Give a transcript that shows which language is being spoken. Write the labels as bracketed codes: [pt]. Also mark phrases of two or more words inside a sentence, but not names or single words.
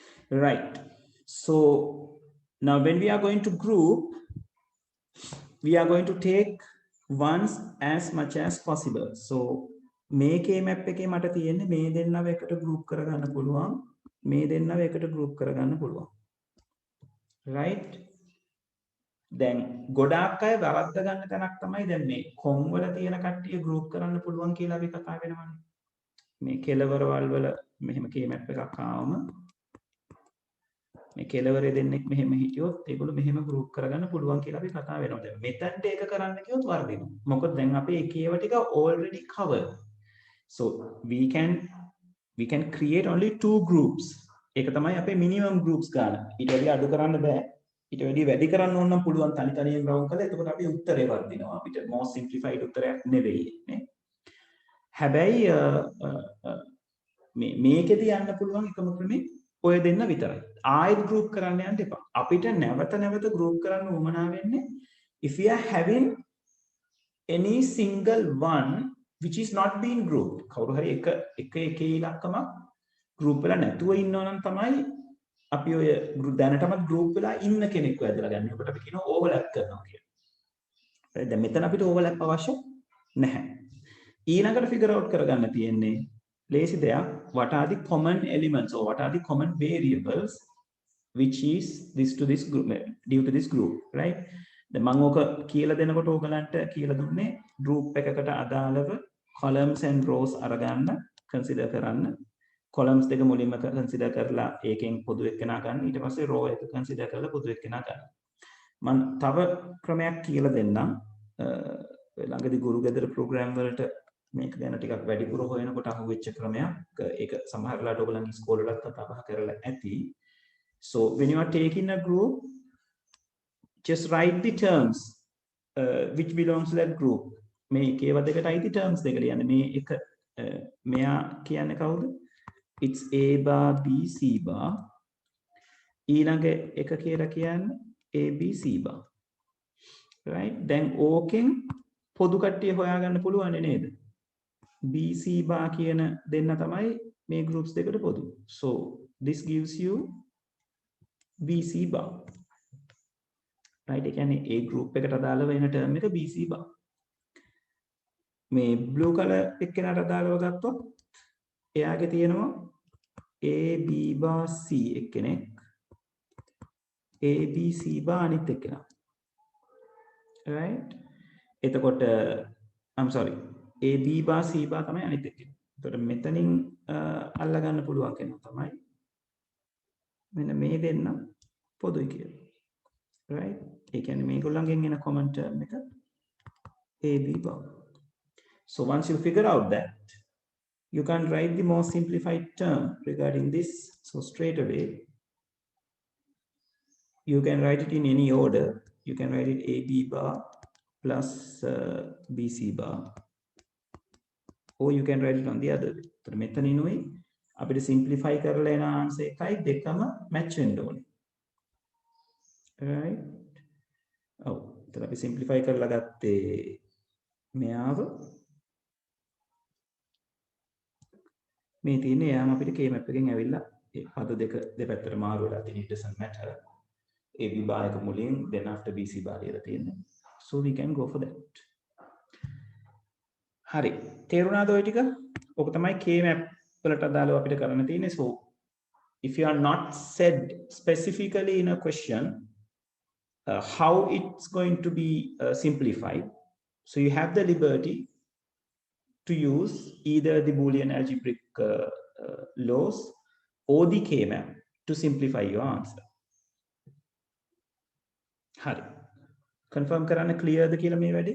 [en] Right. So now when we are going to group, we are going to take ones as much as possible. [si] So මේකේ map එකේ මට තියෙන්නේ මේ දෙන්නව එකට group කරගන්න පුළුවන්. මේ දෙන්නව එකට group කරගන්න පුළුවන්. Right? දැන් ගොඩාක් අය වරද්ද ගන්න තැනක් තමයි දැන් මේ කොම් වල තියෙන කට්ටිය group කරන්න පුළුවන් කියලා අපි කතා වෙනවනේ. මේ කෙලවරවල් වල මෙහෙම key map එකක් ආවම මේ කෙලවරේ දෙන්නෙක් මෙහෙම හිටියොත් ඒගොල්ලෝ මෙහෙම group කරගන්න පුළුවන් කියලා අපි කතා වෙනවා. දැන් මෙතනට ඒක කරන්න කිව්වොත් වර්ධිනවා. මොකද දැන් අපි ඒකේව ටික [en] already covered. So we can create only 2 groups. [si] ඒක තමයි අපේ [en] minimum groups [si] ගන්න. ඊට වැඩි අඩු කරන්න බෑ. ඊට වැඩි වැඩි කරන්න ඕන නම් පුළුවන් තනි තනියෙන් රවුම් කරලා එතකොට අපි උත්තරේ වර්ධිනවා. අපිට [en] more simplified [si] උත්තරයක් නෙවෙයි නේ. හැබැයි මේකෙදි යන්න පුළුවන් එකම ක්‍රමේ ඔය දෙන්න විතරයි. ආයෙත් group කරන්න යන්න එපා. අපිට නැවත නැවත group කරන්න උවමනා වෙන්නේ [en] if we are having any single one which is not being grouped. [si] කවුරු හරි එක ඉලක්කමක් group වෙලා නැතුව ඉන්නවා නම් තමයි අපි ඔය දැනටමත් group වෙලා ඉන්න කෙනෙක්ව ඇදලා ගන්න. ඔකට අපි කියනවා overlap කරනවා කියලා. දැන් මෙතන අපිට overlap අවශ්‍ය නැහැ. ඊළඟට [en] figure out [si] කරගන්න තියෙන්නේ lazy දෙයක්, [en] what are the common elements or what are the common variables which is this to this group due to this group, right? [si] දැන් මම ඕක කියලා දෙනකොට ඕගලන්ට කියලා දුන්නේ group එකකට අදාළව [en] columns and rows [si] අරගන්න consider කරන්න. columns දෙක මුලින්ම consider කරලා ඒකෙන් පොදු එක්කෙනා ගන්න. ඊට පස්සේ row එක consider කරලා පොදු එක්කෙනා ගන්න. මම තව ක්‍රමයක් කියලා දෙන්නම්. ළඟදී ගුරු ගෙදර program වලට මේක ගැන ටිකක් වැඩිපුර හොයනකොට අහුවෙච්ච ක්‍රමයක්. ඒක සමහරලාට ඔයගොල්ලන්ගේ ඉස්කෝලේ වලත් කතා බහ කරලා ඇති. [en] So when you are taking a group, just write the terms which belongs to that group. [si] මේ ඒකේව දෙකට අයිති terms දෙක ලියන්න. මේ එක මෙයා කියන්නේ කවුද? [en] It's A bar B C bar. [si] ඊළඟ එක කියලා කියන්නේ A B C bar. [en] Right? [si] දැන් ඕකෙන් පොදු කට්ටිය හොයාගන්න පුළුවන් නේද? BC bar කියන දෙන්න තමයි මේ groups දෙකට පොදු. [en] So this gives you BC bar. Right? [si] ඒ කියන්නේ A group එකට අදාළව එන term එක BC bar. මේ [en] blue color [si] එක්කෙනාට අදාළව ගත්තොත් එයාගේ තියෙනවා A B bar C එක්කෙනෙක්, A B C bar අනිත් එක්කෙනා. [en] Right? එතකොට I'm sorry. [si] A B bar C bar තමයි අනිත් එක්කෙනා. එතකොට මෙතනින් අල්ලගන්න පුළුවන් කෙනා තමයි මෙන්න මේ දෙන්න පොදුයි කියලා. Right? ඒ කියන්නේ මේගොල්ලන්ගෙන් එන [en] common term [si] එක A B bar. [en] So once you figure out that, you can write the more simplified term regarding this. So straight away, you can write it in any order. You can write it AB bar plus BC bar, or you can write it on the other way. [si] So මෙතනිනුයි අපිට simplify කරලා එන answer එකයි දෙකම match වෙන්න ඕනේ. [en] Right? ඔව්. [si] එතන අපි simplify කරලා ගත්තේ මෙයාව මේ තියෙන්නේ යාම අපිට K map එකෙන් ඇවිල්ලා ඒ පද දෙක දෙපැත්තට මාරු වෙලා තියෙන [en] it doesn't matter. [si] AB bar එක මුලින් [en] then after [si] BC bar කියලා තියෙන්නේ. [en] So we can go for that. [si] හරි. තේරුණාද ඔය ටික? ඔක තමයි K map වලට අදාළව අපිට කරන්න තියෙන්නේ. [en] So if you are not said specifically in a question how it's going to be simplified, so you have the liberty to use either the Boolean algebraic laws or the K map to simplify your answer. [si] හරි. confirm කරන්න clearද කියලා මේ වැඩේ?